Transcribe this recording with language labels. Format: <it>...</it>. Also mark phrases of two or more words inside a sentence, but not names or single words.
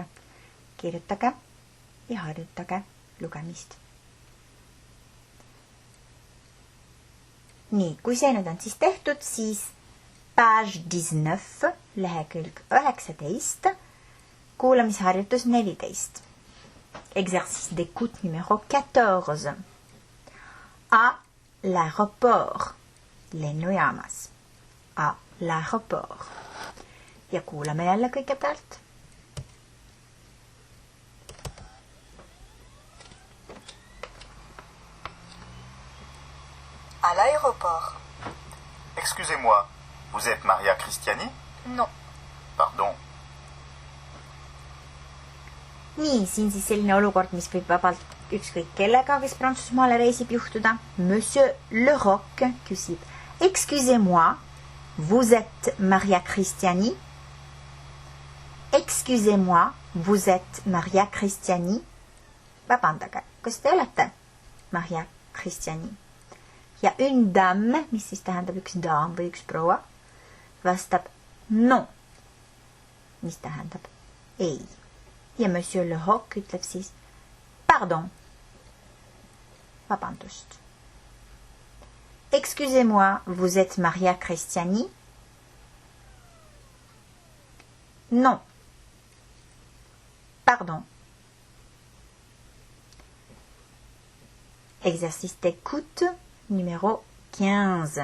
<et>Kirjutage ja harjutage lugemist. Nii, kui see nüüd on siis tehtud, siis page 19, lehekülg 19, kuulamisharjutus 14.</et> <fr>Exercice d'écoute numéro 14. À l'aéroport.</fr> <et>Lennujaamas.</et> <fr>À l'aéroport.</fr> <et>Ja kuulame jälle kõigepealt.</et> <fr>À l'aéroport. Excusez-moi, vous êtes Maria Cristiani? Non. Pardon.</fr> <et>Nii, siin siis selline olukord, mis võib vabalt ükskõik kellega, kes Prantsusmaale reisib juhtuda. Monsieur Leroc küsib.</et> <fr>Excusez-moi, vous êtes Maria Cristiani? Excusez-moi, vous êtes Maria Cristiani?</fr> <et>Vabandage, kas te olete Maria Cristiani? Ja</et> <fr>une dame,</fr> <et>mis siis tähendab üks daam või üks proua, vastab non, mis tähendab ei. Ja Monsieur Leroc ütleb siis pardon, vabandust.</et> <fr>Excusez-moi, vous êtes Maria Cristiani? Non. Pardon. Exercice d'écoute numéro 15.</fr>